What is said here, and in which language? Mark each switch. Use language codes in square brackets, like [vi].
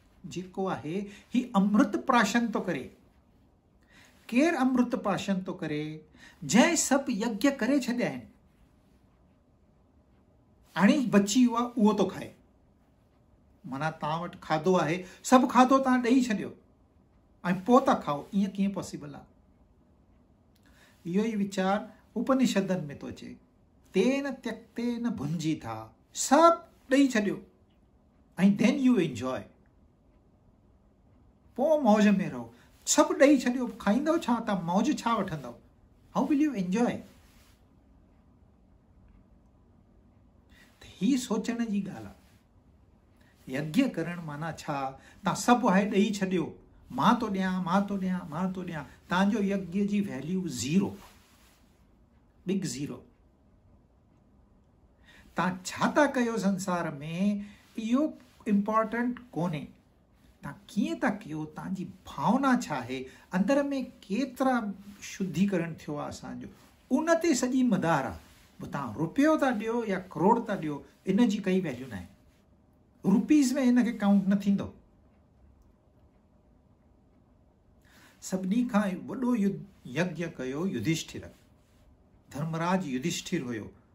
[sd] जेको आहे ही अमृत प्राशन तो करे। केरु अमृत प्राशन तो करे? जंहिं सभु यज्ञ करे छॾिया आहिनि, हाणे बची वियो आहे उहो तो खाए। माना तव्हां वटि खाधो आहे, सभु खाधो तव्हां ॾेई छॾियो ऐं पोइ था खाओ, ईअं कीअं पॉसिबल आहे? इहो ई वीचार उपनिषदनि में थो अचे। [sa] तेन त्यक्तेन भुंजी था, [sd] सभु ॾेई छॾियो ऐं [en] then you enjoy, [sd] पोइ मौज में रहो। सभु ॾेई छॾियो, खाईंदव छा? तव्हां मौज छा वठंदव? [en] How will you enjoy? [sd] ही सोचण जी ॻाल्हि आहे। यज्ञ करण माना छा? तव्हां सभु आहे ॾेई छॾियो, मां तो ॾियां, मां तो ॾियां, मां तो ॾियां, तव्हांजो यज्ञ जी वैल्यू ज़ीरो, [en] Big zero. [sd] तव्हां छा था कयो संसार में इहो इम्पॉर्टेंट कोन्हे। तव्हां कीअं था कयो, तव्हांजी भावना छा आहे, अंदर में केतिरा शुद्धीकरण थियो आहे असांजो, उन ते सॼी मदार आहे। तव्हां रुपयो था ॾियो या करोड़ था ॾियो, इन जी काई वैल्यू न आहे। रुपीज़ में हिन खे काउंट न थींदो। सभिनी खां वॾो यज्ञ कयो युधिष्ठिर, धर्मराज युधिष्ठिर हुयो।